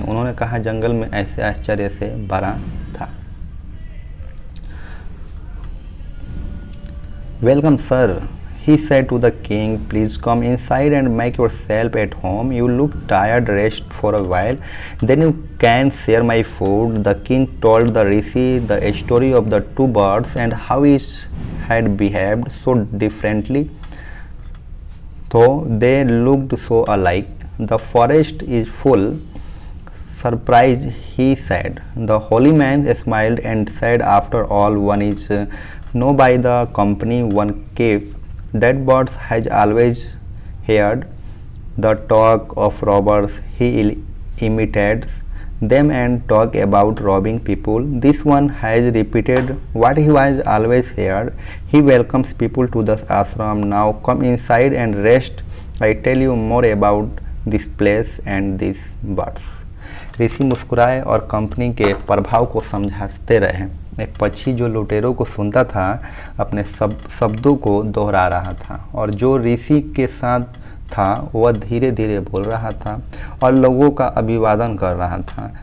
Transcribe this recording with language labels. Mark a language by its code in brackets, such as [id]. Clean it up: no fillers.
[hi] उन्होंने कहा, जंगल में ऐसे आश्चर्य से भरा था। [en] "Welcome, sir," he said to the king. "Please come inside and make yourself at home. You look tired. Rest for a while. Then you can share my food." The king told the Rishi the story of the two birds and how each had behaved so differently, though they looked so alike. "The forest is full." Surprised, he said. The holy man smiled and said, "After all, one is know by the company one keeps. That bird has always heard the talk of robbers. He imitates them and talk about robbing people. This one has repeated what he was always heard. He welcomes people to the ashram. Now come inside and rest. I tell you more about this place and these birds." [hi] ऋषि मुस्कुराए और company के प्रभाव को समझाते रहे। एक पक्षी जो लुटेरों को सुनता था अपने शब्दों को दोहरा रहा था, और जो ऋषि के साथ था वह धीरे धीरे बोल रहा था और लोगों का अभिवादन कर रहा था।